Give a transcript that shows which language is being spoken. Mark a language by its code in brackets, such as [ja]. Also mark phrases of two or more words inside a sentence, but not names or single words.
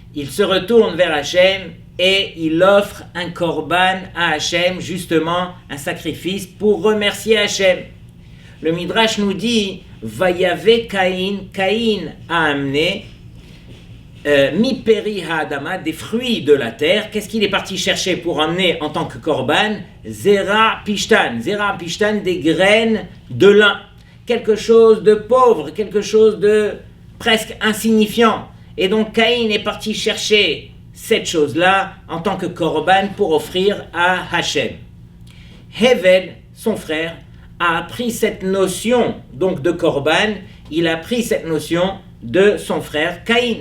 [fr] il se retourne vers Hachem et il offre un korban à Hachem, justement un sacrifice pour remercier Hachem. Le Midrash nous dit Vayave Caïn, Caïn a amené [he] מפרי האדמה, [fr] des fruits de la terre. Qu'est-ce qu'il est parti chercher pour amener en tant que korban? [he] זרע פשתן, [fr] des graines de lin, quelque chose de pauvre, quelque chose de presque insignifiant. Et donc Caïn est parti chercher cette chose-là en tant que korban pour offrir à Hachem. Hevel, son frère, a appris cette notion donc de korban, il a appris cette notion de son frère Caïn.